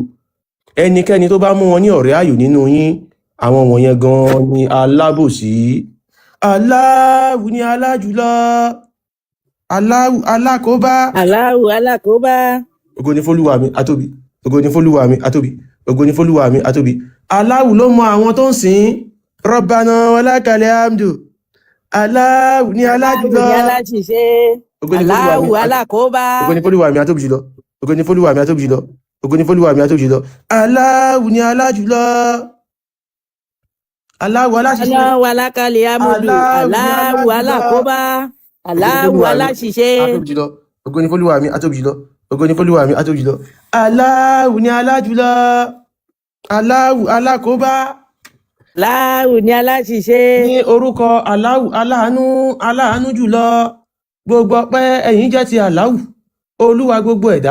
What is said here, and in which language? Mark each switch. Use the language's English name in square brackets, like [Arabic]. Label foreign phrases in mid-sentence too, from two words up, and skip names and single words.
[Yoruba] Ẹnikẹ́ni tó bá mú wọn ní ọ̀rẹ́ ààyò nínú yín, àwọn wọ̀nyẹn gan ni alábòsí. Allahu ni alájùlọ. Allahu alákòóbá. Allahu alákòóbá. Ògo ni f'Olúwa mi àtóbi. Ògo ni f'Olúwa mi àtóbi. Ògo ni f'Olúwa mi àtóbi. Allahu ló mọ àwọn tó ń sìn. [Arabic] ربنا ولك الحمد. [Yoruba] Allahu ni alájùlọ. Allahu ni aláṣìṣe. Allahu alákòóbá. Ògo ni f'Olúwa mi àtóbi jùlọ. Ògo ni f'Olúwa mi àtóbi jùlọ. Ògo ni f'Olúwa mi àtóbi jùlọ. Allahu ni alájùlọ. Allahu aláṣìṣe. [Arabic] الله ولك الحمد. Allahu alákòóbá. [Yoruba] Allahu aláṣìṣe. Àtóbi jùlọ. Ògo ni f'Olúwa mi àtóbi jùlọ. Ògo ni f'Olúwa mi àtóbi jùlọ. Allahu ni alájùlọ. Allahu alákòóbá. Allahu ni aláṣìṣe. Ní orúkọ Allahu aláàánú jùlọ, gbogbo ọpẹ́ ẹ̀yìn jẹ́ ti Allahu, Olúwa gbogbo ẹ̀dá.